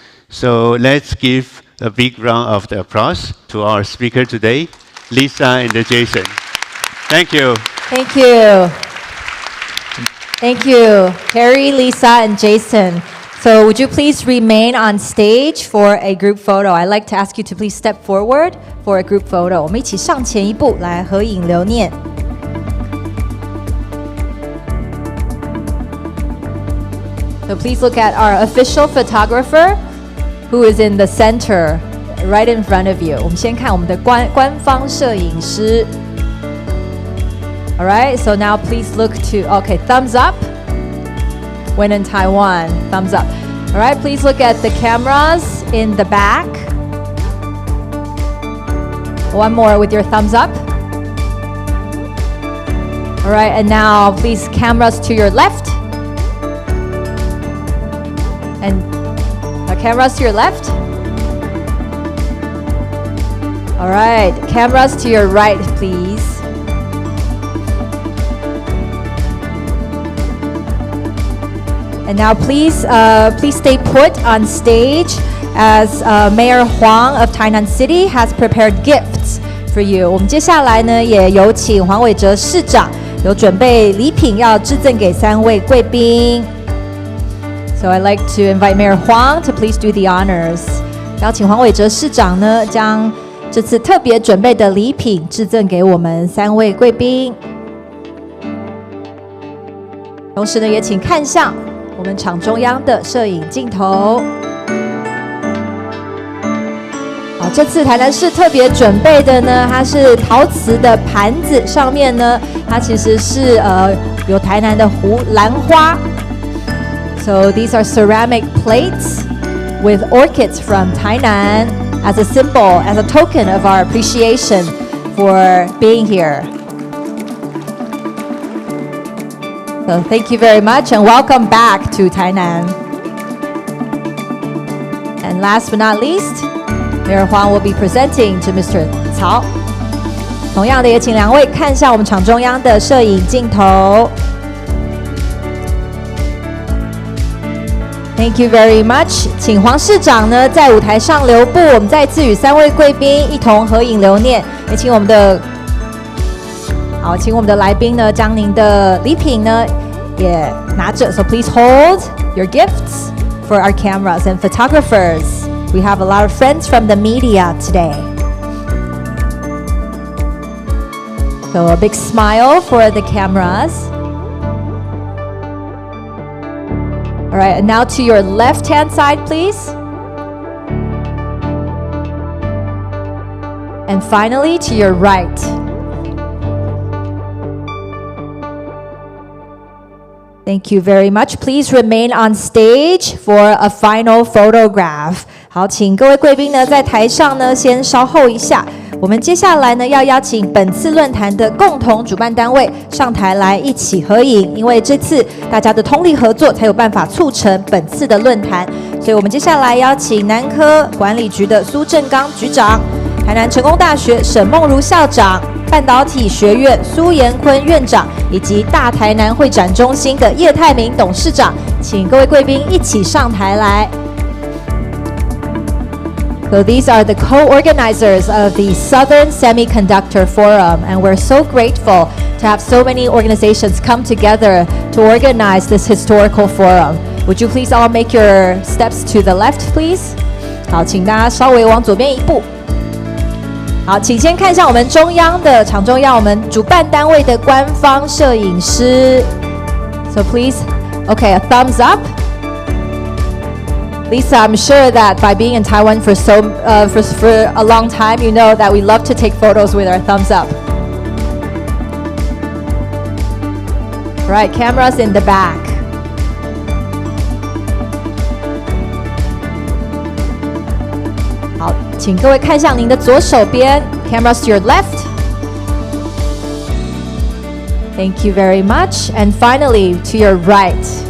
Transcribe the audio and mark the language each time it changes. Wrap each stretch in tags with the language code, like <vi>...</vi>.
<en>So let's give a big round of applause to our speaker today, Lisa and Jason. Thank you. Thank you. Thank you, Harry, Lisa, and Jason. So would you please remain on stage for a group photo? I'd like to ask you to please step forward for a group photo.</en> <zh>我们一起上前一步来合影留念。</zh> <en>So please look at our official photographer who is in the center, right in front of you.</en> <zh>我们先看我们的官方摄影师。</zh> <en>All right, so now please look to, okay, thumbs up. When in Taiwan, thumbs up. All right, please look at the cameras in the back. One more with your thumbs up. All right, and now please cameras to your left. And cameras to your left. All right, cameras to your right, please. And now please stay put on stage as Mayor Huang of Tainan City has prepared gifts for you.</en> <zh>我们接下来呢，也有请黄伟哲市长有准备礼品要致赠给3位贵宾。</zh> <en>So I'd like to invite Mayor Huang to please do the honors.</en> <zh>邀请黄伟哲市长呢，将这次特别准备的礼品致赠给我们3位贵宾。同时呢，也请看向我们场中央的摄影镜头。好，这次台南市特别准备的呢，它是陶瓷的盘子，上面呢，它其实是有台南的兰花。</zh> <en>So these are ceramic plates with orchids from Tainan as a symbol, as a token of our appreciation for being here. So thank you very much and welcome back to Tainan. And last but not least, Mayor Huang will be presenting to Mr. Cao.</en> <zh>同样的，也请2位看向我们场中央的摄影镜头。</zh> <en>Thank you very much.</en> <zh>请黄市长呢在舞台上留步，我们再次与3位贵宾一同合影留念。也请我们的来宾呢将您的礼品呢也拿着。</zh> <en>So please hold your gifts for our cameras and photographers. We have a lot of friends from the media today. So a big smile for the cameras. All right, and now to your left-hand side, please. And finally, to your right. Thank you very much. Please remain on stage for a final photograph.</en> <zh>好，请各位贵宾呢在台上呢先稍后一下。我们接下来呢要邀请本次论坛的共同主办单位上台来一起合影，因为这次大家的通力合作才有办法促成本次的论坛。所以我们接下来邀请南科管理局的苏正刚局长、台南成功大学沈梦如校长、半导体学院苏延坤院长以及大台南会展中心的叶泰明董事长，请各位贵宾一起上台来。</zh> <en>So these are the co-organizers of the Southern Semiconductor Forum, and we're so grateful to have so many organizations come together to organize this historical forum. Would you please all make your steps to the left, please?</en> <zh>好，请大家稍微往左边一步。好，请先看一下我们中央的场中央，我们主办单位的官方摄影师。</zh> <en>So please, okay, a thumbs up. Lisa, I'm sure that by being in Taiwan for for a long time, you know that we love to take photos with our thumbs up. Right, cameras in the back.</en> <zh>好，请各位看向您的左手边 ，</zh> <en>cameras to your left. Thank you very much. And finally, to your right.</en>